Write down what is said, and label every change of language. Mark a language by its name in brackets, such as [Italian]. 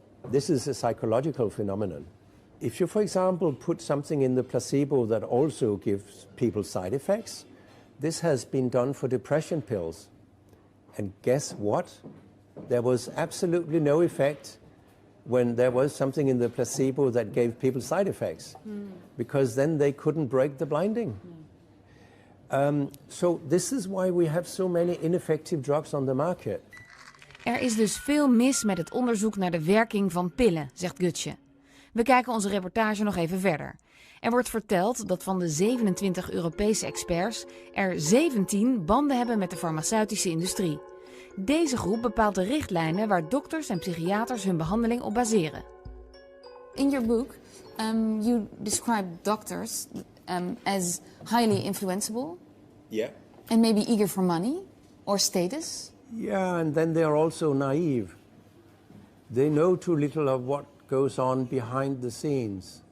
[English] This is a psychological phenomenon. If you, for example, put something in the placebo that also gives people side effects, this has been done for depression pills. And guess what? There was absolutely no effect when there was something in the placebo that gave people side effects, because then they couldn't break the blinding. So this is why we have so many ineffective drugs on the market. [Dutch] Er is dus veel mis met het onderzoek naar de werking van pillen, zegt Gotzsche. We kijken onze reportage nog even verder. Er wordt verteld dat van de 27 Europese experts er 17 banden hebben met de farmaceutische industrie. Deze groep bepaalt de richtlijnen waar dokters en psychiaters hun behandeling op baseren. [English] In your book, you describe doctors as highly influenceable. Yeah. And maybe eager for money or status. Yeah, and then they are also naive. They know too little of what goes on behind the scenes.